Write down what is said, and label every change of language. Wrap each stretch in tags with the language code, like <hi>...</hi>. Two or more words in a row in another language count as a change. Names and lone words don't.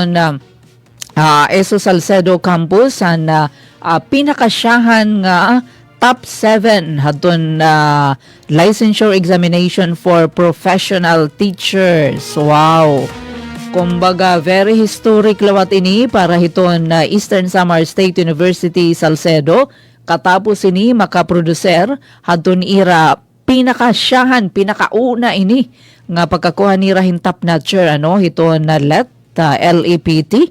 <war>na ESO Salcedo Campus na pinakasyahan nga top 7 haton</war> <en>licensure examination for professional teachers. Wow.</en> <war>Kumbaga</war> <en>very historic</en> <war>lawat ini para hiton Eastern Samar State University Salcedo katapos ini makaproducer haton ira pinakasyahan pinakauna ini nga pagkakuha ni Rahin</war> <en>top notcher</en> <war>hiton na LEPT.</war>